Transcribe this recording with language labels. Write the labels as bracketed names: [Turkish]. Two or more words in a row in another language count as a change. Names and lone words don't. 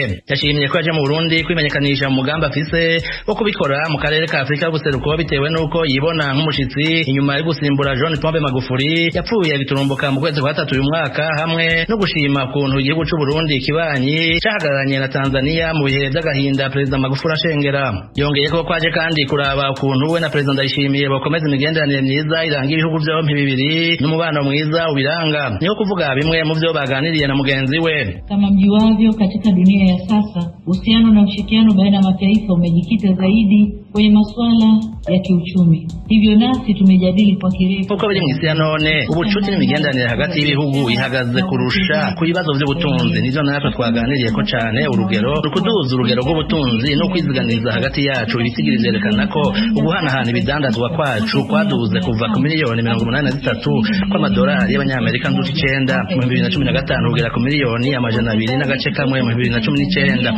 [Rundi] Yashimiye ko aje mu Burundi kwimenyekanisha mu mugambi afise wo kubikora mu karere ka Afrika y'ubuseruko bitewe nuko yibona nk'umushitsi inyuma yo gusimbura John Pombe Magufuli yapfuye biturumbuka mu kwezi kwa 3 uyu mwaka, hamwe no gushima kuntu igihugu c'u Burundi kibanyi cahagararanye na Tanzania mu bihe by'agahinda Perezida Magufuli ashengera. Yongeye ko kwaje kandi kuraba ukuntu we na Perezida Ndayishimiye bakomeza imigenderanire myiza iranga ibihugu byombi bibiri n'umubano mwiza ubiranga. Niho kuvuga bimwe mu byo baganiriye na mugenzi we. [Swahili] Kama mjuavyo, katika dunia ya sasa uhusiano na ushirikiano baina ya mataifa umejikita zaidi kwenye masuala ya kiuchumi. Hivyo nasi tumejadili kwa kirefu [Rundi] uko biri mu isi ya none ubucuti n'imigenderanire hagati y'ibihugu ihagaze kurusha ku bibazo by'ubutunzi. Nivyo natwe twaganiriye ko cyane urugero rukuduza urugero rw'ubutunzi no kwiziganiriza hagati yacu. Ibisigiri vyerekana ko uguhanahana ibidandazwa kwacu kwaduze kuva ku miliyoni 83 kw'amadolari y'abanyamerika nduti 9 mu 2015 kugera ku miliyoni 200 n'agace kamwe mu 2019.